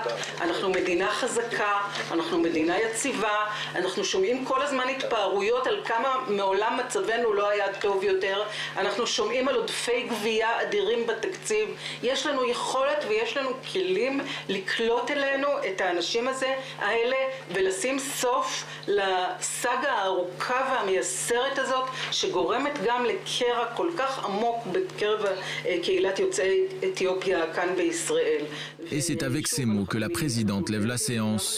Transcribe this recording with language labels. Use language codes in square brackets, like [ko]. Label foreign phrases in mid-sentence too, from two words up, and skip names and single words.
[he] אנחנו מדינה חזקה, אנחנו מדינה יציבה, אנחנו שומעים כל הזמן התפארויות על כמה מעולם מצבנו לא היה טוב יותר, אנחנו שומעים על עודפי גבייה אדירים בתקציב, יש לנו יכולת ויש לנו כלים לקלוט אלינו את האנשים האלה ולשים סוף לסאגה הארוכה והמייסרת הזאת שגורמת גם לקרע כל כך עמוק בקרב קהילת יוצאי אתיופיה כאן בישראל. [fr] Et c'est avec ces mots que la présidente lève la séance.